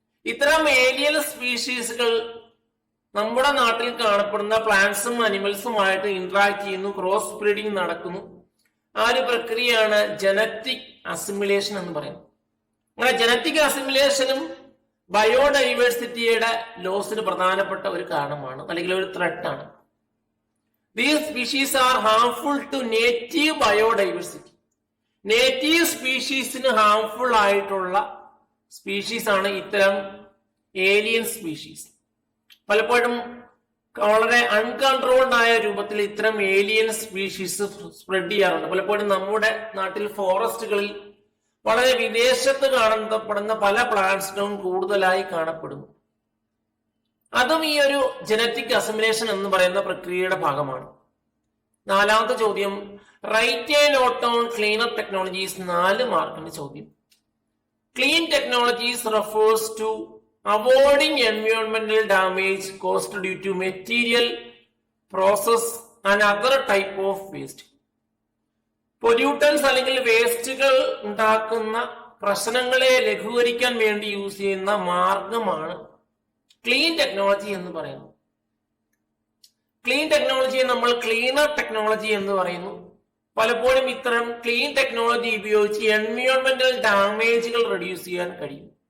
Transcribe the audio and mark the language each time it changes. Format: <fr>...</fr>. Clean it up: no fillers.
<ml>ഇത്തരം ഏലിയൻ സ്പീഷീസുകൾ നമ്മുടെ നാട്ടിൽ കാണപ്പെടുന്ന പ്ലാന്റ്സും അനിമൽസുമായിട്ട് ഇന്ററാക്ട് ചെയ്യുന്നു, ക്രോസ് ബ്രീഡിംഗ് നടക്കുന്നു. ആ ഒരു പ്രക്രിയയാണ് ജനറ്റിക് അസിമിലേഷൻ എന്ന് പറയുന്നത്. അങ്ങനെ ജനറ്റിക് അസിമിലേഷനും ബയോഡൈവേഴ്സിറ്റിയുടെ ലോസിന് പ്രധാനപ്പെട്ട ഒരു കാരണമാണ്, അല്ലെങ്കിൽ ഒരു ത്രെട്ടാണ്.</ml> <en>These species are harmful to native biodiversity.</en> <ml>Native സ്പീഷീസിന് harmful ആയിട്ടുള്ള സ്പീഷീസ് ആണ് ഇത്തരം ഏലിയൻ സ്പീഷീസ്. പലപ്പോഴും വളരെ അൺകൺട്രോൾഡ് ആയ രൂപത്തിൽ ഇത്തരം ഏലിയൻ സ്പീഷീസ് സ്പ്രെഡ് ചെയ്യാറുണ്ട്. പലപ്പോഴും നമ്മുടെ നാട്ടിൽ ഫോറസ്റ്റുകളിൽ വളരെ വിദേശത്ത് കാണപ്പെടുന്ന പല പ്ലാന്റ്സുകളും കൂടുതലായി കാണപ്പെടുന്നു. അതും ഈ ഒരു ജനറ്റിക് അസിമിലേഷൻ എന്ന് പറയുന്ന പ്രക്രിയയുടെ ഭാഗമാണ്. നാലാമത്തെ ചോദ്യം,</ml> <en>Write a note on cleaner technologies.</en> <ml>4 മാർക്കിന്റെ ചോദ്യം.</ml> <en>Clean technologies refers to avoiding environmental damage caused due to material, process and other type of waste.</en> <ml>Pollutants അല്ലെങ്കിൽ വേസ്റ്റുകൾ ഉണ്ടാക്കുന്ന പ്രശ്നങ്ങളെ ലഘൂകരിക്കാൻ വേണ്ടി യൂസ് ചെയ്യുന്ന മാർഗമാണ് ക്ലീൻ ടെക്നോളജി എന്ന് പറയുന്നത്. ക്ലീൻ ടെക്നോളജിയെ നമ്മൾ ക്ലീനർ ടെക്നോളജി എന്ന് പറയുന്നു. പലപ്പോഴും ഇത്തരം ക്ലീൻ ടെക്നോളജി ഉപയോഗിച്ച് എൻവയോൺമെന്റൽ ഡാമേജുകൾ റെഡ്യൂസ് ചെയ്യാൻ കഴിയും.</ml>